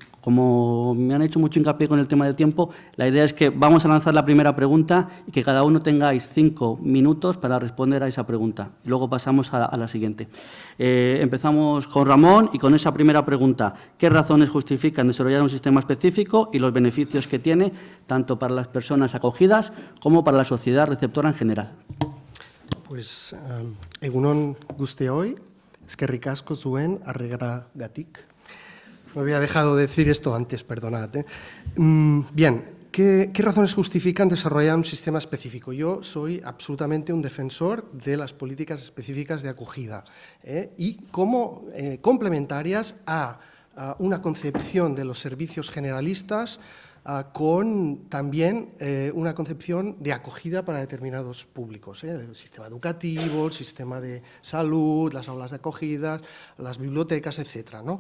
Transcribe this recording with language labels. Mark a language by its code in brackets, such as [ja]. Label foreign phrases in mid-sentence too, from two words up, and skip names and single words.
[es] como me han hecho mucho hincapié con el tema del tiempo, la idea es que vamos a lanzar la primera pregunta y que cada uno tengáis 5 minutos para responder a esa pregunta. Y luego pasamos a la siguiente. Empezamos con Ramón y con esa primera pregunta. ¿Qué razones justifican desarrollar un sistema específico y los beneficios que tiene tanto para las personas acogidas como para la sociedad receptora en general? Pues, [eu] egunon guztioi, eskerrik asko zuen harrigaragatik. [es] Me había dejado de decir esto antes, perdonad. Bien, ¿qué razones justifican desarrollar un sistema específico? Yo soy absolutamente un defensor de las políticas específicas de acogida y como complementarias a una concepción de los servicios generalistas con también una concepción de acogida para determinados públicos, el sistema educativo, el sistema de salud, las aulas de acogida, las bibliotecas, etcétera, ¿no?